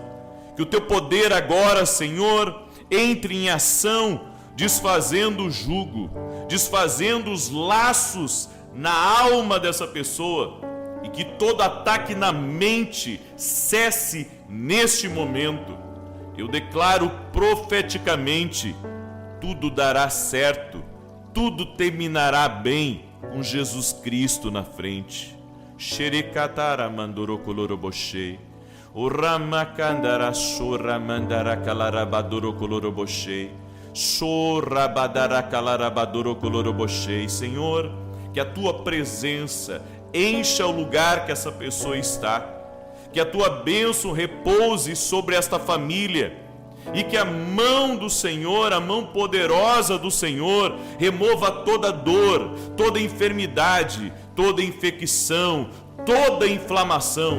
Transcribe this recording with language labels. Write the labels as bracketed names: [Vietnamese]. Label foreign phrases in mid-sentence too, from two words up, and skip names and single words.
[Portuguese] Que o teu poder agora, Senhor, entre em ação, desfazendo o jugo, desfazendo os laços na alma dessa pessoa, e que todo ataque na mente cesse neste momento. Eu declaro profeticamente: tudo dará certo, tudo terminará bem com Jesus Cristo na frente. Xerecatara mandoro colorobochei, o ramakandara chora mandara calarabadoro colorobochei, chorabadara calarabadoro colorobochei. Senhor, que a tua presença encha o lugar que essa pessoa está, que a tua bênção repouse sobre esta família, e que a mão do Senhor, a mão poderosa do Senhor, remova toda dor, toda enfermidade, toda infecção, toda inflamação.